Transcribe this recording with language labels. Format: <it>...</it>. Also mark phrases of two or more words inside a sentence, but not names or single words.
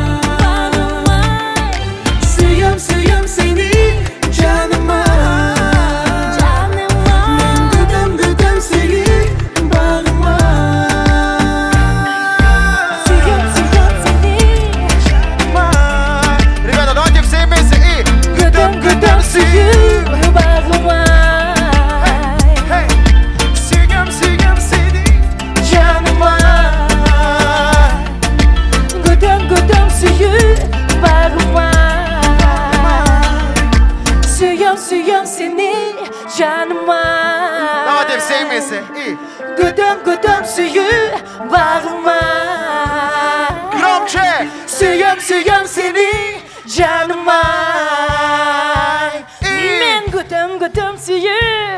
<crh>Suyum suyum seni canıma. Men gıdım gıdım suyu bağıma. Suyum suyum seni canıma.</crh> <ru>Ребята, давайте все вместе и</ru> <crh>Gıdım gıdım suyu bağıma. Suyum suyum seni Canıma. Gıdım gıdım suyu bağıma. Suyum suyum seni canıma.</crh> <ru>давайте все вместе и</ru> <crh>Gıdım gıdım suyu bağıma.</crh> <ru>громче.</ru> <crh>Suyum suyum seni canıma. Men gıdım gıdım suyu</crh>